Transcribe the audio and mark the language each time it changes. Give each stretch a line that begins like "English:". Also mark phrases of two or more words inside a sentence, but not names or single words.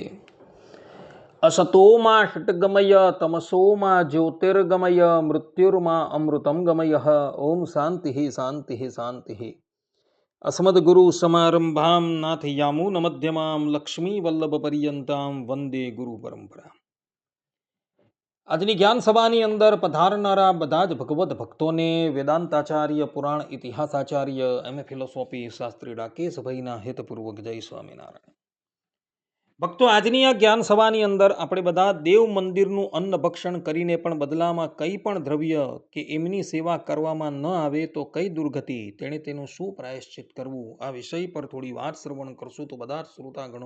Sanskrit: असतो मा षट्गमय तमसो मा ज्योतिर्गमय मृत्युर्मा अमृतं गमयः। ओम शान्तिः शान्तिः शान्तिः। अस्मद्गुरुसमारम्भां नाथयामुनमध्यमां लक्ष्मीवल्लभपर्यन्तां वन्दे गुरुपरम्पराम्।
Gujarati: આજની જ્ઞાન સભાની અંદર પધારનારા બધા જ ભગવદ્ ભક્તોને વેદાંતાચાર્ય પુરાણ ઇતિહાસાચાર્ય એમ ફિલોસોફી શાસ્ત્રી રાકેશભાઈના હેતપૂર્વક જય સ્વામિનારાયણ. ભક્તો, આજની આ જ્ઞાન સભાની અંદર આપણે બધા દેવ મંદિરનું અન્ન ભક્ષણ કરીને પણ બદલામાં કંઈ પણ દ્રવ્ય કે એમની સેવા કરવામાં ન આવે તો કઈ દુર્ગતિ, તેણે તેનું શું પ્રાયશ્ચિત કરવું, આ વિષય પર થોડી વાત શ્રવણ કરશું તો બધા જ શ્રોતાગણો.